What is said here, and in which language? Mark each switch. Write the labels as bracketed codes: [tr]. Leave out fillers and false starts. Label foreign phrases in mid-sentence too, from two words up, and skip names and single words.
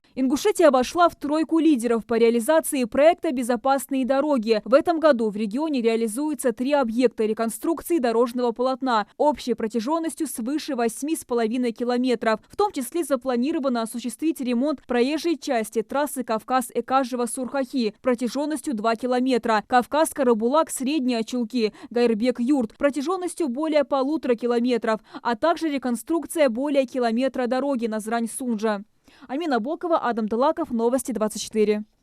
[ru] Ингушетия вошла в тройку лидеров по реализации проекта «Безопасные дороги». В этом году в регионе реализуется 3 объекта реконструкции дорожного полотна общей протяженностью свыше 8,5 километров. В том числе запланировано осуществить ремонт проезжей части трассы Кавказ-Экажево-Сурхахи протяженностью 2 километра, Кавказ-Карабулак-Средние Очулки, Гайрбек-Юрт протяженностью более 1,5 километров, а также реконструкция более километра дороги Назрань-Сунжа. Амина Бокова, Адам Тылаков, Новости 24.